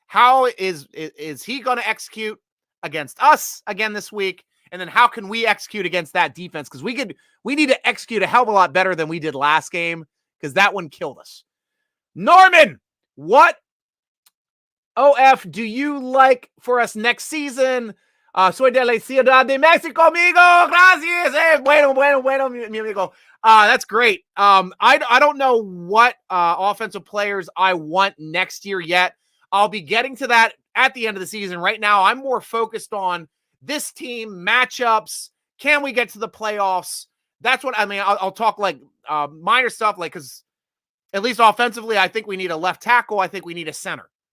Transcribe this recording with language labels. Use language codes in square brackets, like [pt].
[en] How is he going to execute against us again this week? And then how can we execute against that defense? Because we need to execute a hell of a lot better than we did last game, because that one killed us. Norman, what OF do you like for us next season? [es] Soy de la Ciudad de Mexico, amigo. Gracias. Bueno, mi amigo. [en] That's great. I don't know what offensive players I want next year yet. I'll be getting to that at the end of the season. Right now, I'm more focused on this team, matchups. Can we get to the playoffs? That's what I mean. I'll talk like minor stuff, like, because at least offensively, I think we need a left tackle. I think we need a center.